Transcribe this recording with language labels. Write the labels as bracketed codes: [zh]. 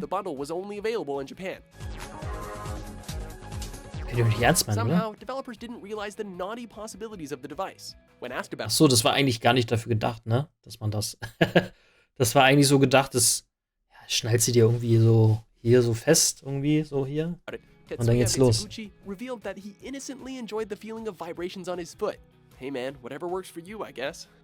[en] The bundle was only available in Japan. Somehow, developers didn't realize the naughty possibilities of the device. When asked about [de] Achso, das war eigentlich gar nicht dafür gedacht, ne? Dass man das. Das war eigentlich so gedacht, dass. Ja, schnallt sie dir irgendwie so hier so fest, irgendwie, so hier. Und dann geht's los. [en] Revealed that he innocently enjoyed the feeling of vibrations on his foot. Hey man, whatever works for you, I guess.